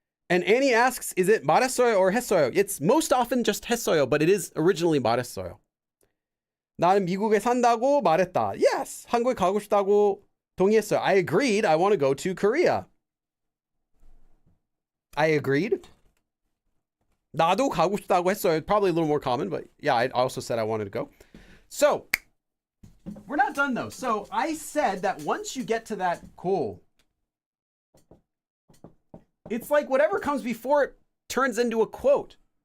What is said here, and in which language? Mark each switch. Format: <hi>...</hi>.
<en>And Annie asks, is it 말했어요 or 했어요? It's most often just 했어요, but it is originally 말했어요.</en> <ko>나는 미국에 산다고 말했다.</ko> <en>Yes,</en> <ko>한국에 가고 싶다고 동의했어요.</ko> <en>I agreed. I want to go to Korea. I agreed.</en> <ko>나도 가고 싶다고 했어요.</ko> <en>Probably a little more common, but yeah, I also said I wanted to go. So, we're not done though. So, I said that once you get to that goal, it's like whatever comes before it turns into a quote.</en>